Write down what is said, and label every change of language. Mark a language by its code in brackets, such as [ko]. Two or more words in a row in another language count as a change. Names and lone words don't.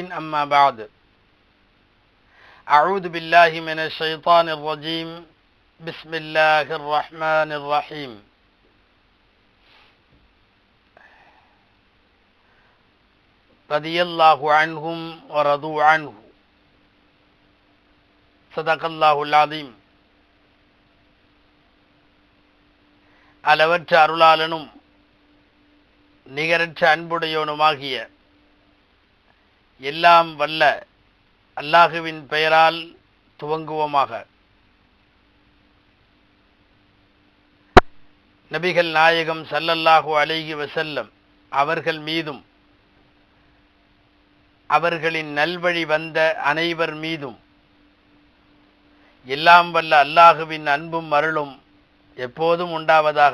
[ar] أما بعد، أعوذ بالله من الشيطان الرجيم. بسم الله الرحمن الرحيم. رضي الله عنهم ورضوا عنه. صدق الله العظيم. [ta] அளவற்ற அருளாளனும் நிகரற்ற அன்புடையவனுமாகிய எல்லாம் வல்ல அல்லாஹுவின் பெயரால் துவங்குவோமாக. நபிகள் நாயகம் [ar] صلى الله عليه وسلم [ta] அவர்கள் மீதும் அவர்களின் நல்வழி வந்த அனைவர் மீதும் எல்லாம் வல்ல அல்லாஹுவின் அன்பும் அருளும் எப்போதும் உண்டாவதாக.